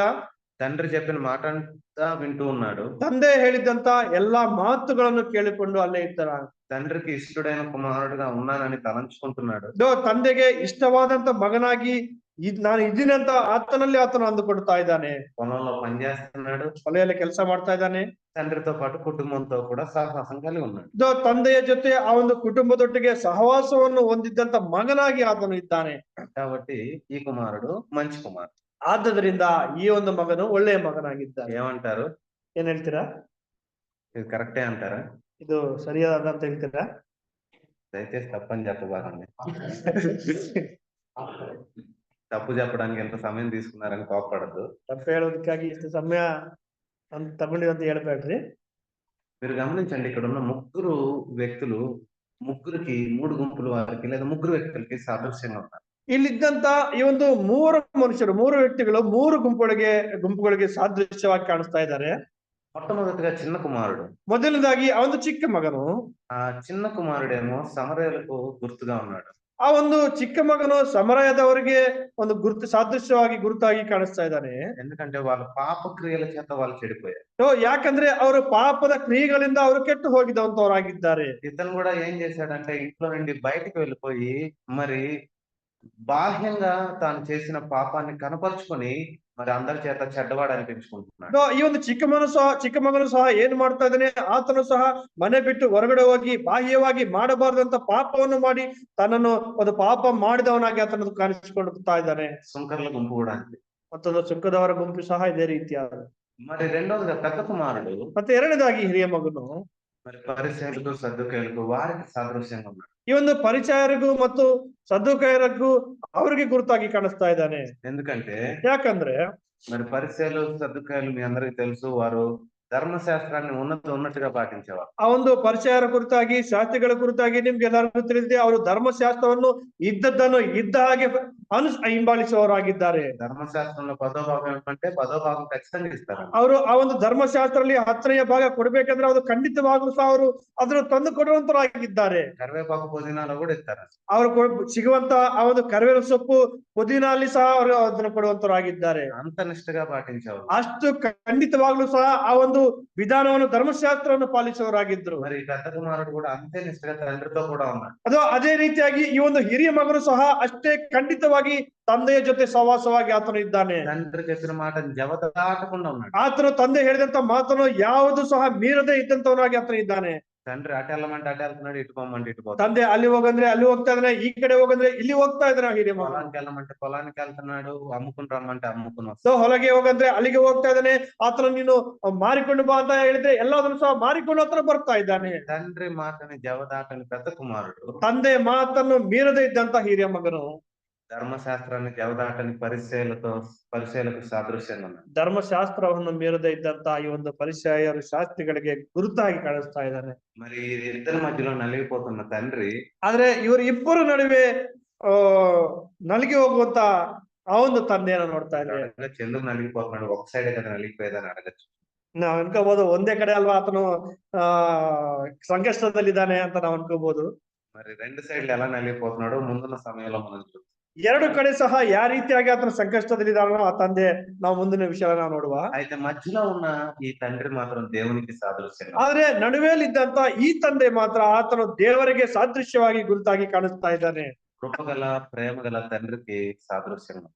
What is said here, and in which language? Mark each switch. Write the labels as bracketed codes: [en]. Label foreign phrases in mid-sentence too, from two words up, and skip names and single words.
[te] తండ్రి చెప్పిన మాట అంతా వింటూ ఉన్నాడు. [kn] ತಂದೆ ಹೇಳಿದಂತ ಎಲ್ಲಾ ಮಾತುಗಳನ್ನು ಕೇಳಿಕೊಂಡು ಅಲ್ಲೇ ಇದ್ದಾರ. [te] తండ్రికి ఇష్టడైన కుమారుడుగా ఉన్నానని తలంచుకుంటున్నాడు. [kn] ತಂದೆಗೆ ಇಷ್ಟವಾದಂತ ಮಗನಾಗಿ ನಾನು ಇದ್ದೀನಿ ಅಂತ ಆತನಲ್ಲಿ ಆತನು ಅಂದುಕೊಡ್ತಾ ಇದ್ದಾನೆ. [te] పొలంలో పనిచేస్తున్నాడు, [kn] ಹೊಲೆಯಲ್ಲಿ ಕೆಲಸ ಮಾಡ್ತಾ ಇದ್ದಾನೆ. [te] తండ్రితో పాటు కుటుంబంతో కూడా సహవాసం కలిగి ఉన్నాడు. [kn] ತಂದೆಯ ಜೊತೆ ಆ ಒಂದು ಕುಟುಂಬದೊಟ್ಟಿಗೆ ಸಹವಾಸವನ್ನು ಹೊಂದಿದ್ದಂತ ಮಗನಾಗಿ ಆತನು ಇದ್ದಾನೆ. [te] కాబట్టి ಈ కుమారుడు మంచి కుమారుడు. [kn] ಆದ್ದರಿಂದ ಈ ಒಂದು ಮಗನು ಒಳ್ಳೆಯ ಮಗನಾಗಿದ್ದಾನೆ. [te] ఏమంటారు? [kn] ಏನ್ ಹೇಳ್ತೀರಾ? [te] ఇది కరెక్టే అంటారా? [kn] ಇದು ಸರಿಯಾದಂತ ಹೇಳ್ತೀರಾ? [te] దయచేసి తప్పని చెప్పబాకండి. తప్పు చెప్పడానికి ఎంత సమయం తీసుకున్నారని కోపపడద్దు. [kn] ತಪ್ಪು ಹೇಳೋದಕ್ಕಾಗಿ ಇಷ್ಟು ಸಮಯ ತಗೊಂಡಿದಂತ ಹೇಳ್ಬೇಡ್ರಿ. [te] మీరు గమనించండి, ఇక్కడ ఉన్న ముగ్గురు వ్యక్తులు, ముగ్గురికి 3 గుంపుల వారికి లేదా ముగ్గురు వ్యక్తులకి సాదృశ్యంగా ఉన్నారు. [kn] ಇಲ್ಲಿದ್ದಂತ ಈ ಒಂದು 3 ಮನುಷ್ಯರು, 3 ವ್ಯಕ್ತಿಗಳು 3 ಗುಂಪುಗಳಿಗೆ ಸಾದೃಶ್ಯವಾಗಿ ಕಾಣಿಸ್ತಾ ಇದ್ದಾರೆ. [te] మొట్టమొదటిగా చిన్న కుమారుడు. [kn] ಮೊದಲನೇದಾಗಿ ಆ ಒಂದು ಚಿಕ್ಕ ಮಗನು. [te] ఆ చిన్న కుమారుడేమో సమరయులకు గుర్తుగా ఉన్నాడు. [kn] ಆ ಒಂದು ಚಿಕ್ಕ ಮಗನು ಸಮರಯದವರಿಗೆ ಒಂದು ಸಾದೃಶ್ಯವಾಗಿ ಗುರುತಾಗಿ ಕಾಣಿಸ್ತಾ ಇದ್ದಾನೆ. [te] ఎందుకంటే వాళ్ళ పాప క్రియల చేత వాళ్ళు చెడిపోయారు. [kn] ಯಾಕಂದ್ರೆ ಅವರು ಪಾಪದ ಕ್ರಿಯೆಗಳಿಂದ ಅವರು ಕೆಟ್ಟು ಹೋಗಿದಂತವರಾಗಿದ್ದಾರೆ. [te] ఇతను కూడా ఏం చేశాడంటే ఇంట్లో నుండి బయటికి వెళ్ళిపోయి మరి బాహ్యంగా తాను చేసిన పాపాన్ని కనపరుచుకొని మరి అందరి చేత చెడ్డవాడు అనిపించుకుంటున్నాడు. [kn] ಈ ಒಂದು ಚಿಕ್ಕ ಮಗನು ಸಹ ಏನ್ ಮಾಡ್ತಾ ಇದ್ದಾನೆ? ಆತನು ಸಹ ಮನೆ ಬಿಟ್ಟು ಹೊರಗಡೆ ಹೋಗಿ ಬಾಹ್ಯವಾಗಿ ಮಾಡಬಾರದಂತ ಪಾಪವನ್ನು ಮಾಡಿ ತನ್ನನ್ನು ಒಂದು ಪಾಪ ಮಾಡಿದವನಾಗಿ ಆತನ ಕಾಣಿಸಿಕೊಳ್ಳುತ್ತಾ ಇದ್ದಾನೆ. [te] సుంకర్ల గుంపు కూడా అంతే. [kn] ಮತ್ತೊಂದು ಸುಂಕದವರ ಗುಂಪು ಸಹ ಇದೇ ರೀತಿಯಾದ. [te] మరి రెండోదిగా పెద్ద కుమారుడు, [kn] ಮತ್ತೆ ಎರಡನೇದಾಗಿ ಹಿರಿಯ ಮಗನು [te] మరి పరిసయ్యులకు సద్దూకయ్యులకు వారికి సాదృశ్యంగా ఉన్నాడు. [kn] ಈ ಒಂದು ಪರಿಚಾರರಿಗೂ ಮತ್ತು ಸದ್ದುಕಾಯರಿಗೂ ಅವರಿಗೆ ಗುರುತಾಗಿ ಕಾಣಿಸ್ತಾ ಇದ್ದಾನೆ. [te] ఎందుకంటే [kn] ಯಾಕಂದ್ರೆ [te] మరి పరిసయ్యులు సద్దూకయ్యులు మీ అందరికి తెలుసు, వారు ಧರ್ಮಶಾಸ್ತ್ರಾన్ని ఉన్నట్టుగా పాటించేవారు. [kn] ಆ ಒಂದು ಪರಿಚಯರ ಕುರಿತಾಗಿ, ಶಾಸ್ತ್ರಿಗಳ ಕುರಿತಾಗಿ ನಿಮ್ಗೆ ಎಲ್ಲರಿಗೂ ತಿಳಿದಿದೆ. ಅವರು ಧರ್ಮಶಾಸ್ತ್ರವನ್ನು ಇದ್ದದ್ದನ್ನು ಇದ್ದ ಹಾಗೆ ಹಿಂಬಾಲಿಸುವವರಾಗಿದ್ದಾರೆ. [te] ಧರ್ಮಶಾಸ್ತ್ರಂలో 10వ భాగం ఏమంటే 10వ భాగం ఖచ్చితంగా ఇస్తారు. [kn] ಅವರು ಆ ಒಂದು ಧರ್ಮಶಾಸ್ತ್ರದಲ್ಲಿ 10ನೇ ಭಾಗ ಕೊಡ್ಬೇಕಂದ್ರೆ ಅದು ಖಂಡಿತವಾಗ್ಲೂ ಸಹ ಅವರು ಅದನ್ನು ತಂದು ಕೊಡುವಂತರಾಗಿದ್ದಾರೆ. [te] కరివేపాకు పుదీనాలో కూడా ಇರ್ತಾರೆ. [kn] ಅವರು ಸಿಗುವಂತ ಆ ಒಂದು ಕರಿಬೇವಿನ ಸೊಪ್ಪು ಪುದೀನಲ್ಲಿ ಸಹ ಅವರು ಅದನ್ನು ಕೊಡುವಂತರಾಗಿದ್ದಾರೆ. [te] అంత నిష్ఠగా పాటించేవారు. [kn] ಅಷ್ಟು ಖಂಡಿತವಾಗ್ಲೂ ಸಹ ಆ ಒಂದು ವಿಧಾನವನ್ನು ಧರ್ಮಶಾಸ್ತ್ರವನ್ನು ಪಾಲಿಸುವವರಾಗಿದ್ರು. [te] మరి పెద్ద కుమారుడు కూడా అంతే నిష్ఠగా తండ్రితో కూడా ఉన్నాడు. [kn] ಅದೇ ರೀತಿಯಾಗಿ ಈ ಒಂದು ಹಿರಿಯ ಮಗನು ಸಹ ಅಷ್ಟೇ ಖಂಡಿತವಾಗಿ ತಂದೆಯ ಜೊತೆ ಸಹವಾಸವಾಗಿ ಆತನು ಇದ್ದಾನೆ. [te] తండ్రి చెప్పిన మాట జవదాటకుండా ఉన్నాడు. [kn] ಆತನು ತಂದೆ ಹೇಳಿದಂತ ಮಾತನ್ನು ಯಾವುದು ಸಹ ಮೀರದೆ ಇದ್ದಂತವನಾಗಿ ಆತನು ಇದ್ದಾನೆ. [te] తండ్రి అటు వెళ్ళమంటే అటు వెళ్తున్నాడు, ఇటు పోమంటే ఇటు పోతున్నాడు. [kn] ತಂದೆ ಅಲ್ಲಿ ಹೋಗಂದ್ರೆ ಅಲ್ಲಿ ಹೋಗ್ತಾ ಇದ್ದಾನೆ, ಈ ಕಡೆ ಹೋಗಂದ್ರೆ ಇಲ್ಲಿ ಹೋಗ್ತಾ ಇದ್ದಾನೆ. ಹಿರಿಯ ಮಗ [te] పొలానికి వెళ్ళమంటే పొలానికి వెళ్తున్నాడు, అమ్ముకుని రమ్మంటే అమ్ముకుని వస్తాడు. [kn] ಸೊ ಹೊಲಗೆ ಹೋಗಂದ್ರೆ ಅಲ್ಲಿಗೆ ಹೋಗ್ತಾ ಇದ್ದಾನೆ. ಆತನು ನೀನು ಮಾರಿಕೊಂಡು ಬಾ ಅಂತ ಹೇಳಿದ್ರೆ ಎಲ್ಲದನ್ನು ಸಹ ಮಾರಿಕೊಂಡು ಹತ್ರ ಬರ್ತಾ ಇದ್ದಾನೆ. [te] తండ్రి మాటని జవదాటని పెద్ద కుమారుడు, [kn] ತಂದೆ ಮಾತನ್ನು ಮೀರದೆ ಇದ್ದಂತ ಹಿರಿಯ ಮಗನು [te] ధర్మశాస్త్రాన్ని జవదాటని పరిచయలకు సాదృశ్యంగా ఉన్నాడు. [kn] ಧರ್ಮಶಾಸ್ತ್ರವನ್ನು ಮೀರದೆ ಇದ್ದಂತ ಈ ಒಂದು ಪರಿಚಯರು ಶಾಸ್ತ್ರಿಗಳಿಗೆ ಗುರುತಾಗಿ ಕಾಣಿಸ್ತಾ ಇದ್ದಾನೆ. [te] మరి ఇద్దరి మధ్యలో నలిగిపోతున్న తండ్రి, [kn] ಆದ್ರೆ ಇವರು ಇಬ್ಬರು ನಡುವೆ ನಲಿಗೆ ಹೋಗುವಂತ ಆ ಒಂದು ತಂದೆಯನ್ನು ನೋಡ್ತಾ ಇದ್ದಾರೆ. [te] ఎందుకు నలిగిపోతున్నాడు, ఒక సైడే కదా నలిగిపోయేదని అడగచ్చు. [kn] ನಾವ್ ಅನ್ಕೋಬಹುದು ಒಂದೇ ಕಡೆ ಅಲ್ವಾ ಆತನು ಆ ಸಂಕಷ್ಟದಲ್ಲಿದ್ದಾನೆ ಅಂತ ನಾವ್ ಅನ್ಕೋಬಹುದು. [te] మరి రెండు సైడ్లు ఎలా నలిగిపోతున్నాడో ముందున్న సమయంలో మనం చూస్తాం. [kn] ಎರಡು ಕಡೆ ಸಹ ಯಾವ ರೀತಿಯಾಗಿ ಆತನ ಸಂಕಷ್ಟದಲ್ಲಿದ್ದಾನೋ ಆ ತಂದೆ ನಾವು ಮುಂದಿನ ವಿಷಯ ನಾವು ನೋಡುವ. [te] అయితే మధ్యలో ఉన్న ఈ తండ్రి మాత్రం దేవునికి సాదృశ్యంగా [kn] ಆದ್ರೆ ನಡುವೆಯಲ್ಲಿದ್ದಂತ ಈ ತಂದೆ ಮಾತ್ರ ಆತನು ದೇವರಿಗೆ ಸಾದೃಶ್ಯವಾಗಿ ಗುರುತಾಗಿ ಕಾಣಿಸ್ತಾ ಇದ್ದಾನೆ. [te] కృపగల ప్రేమగల తండ్రికి సాదృశ్యంగా.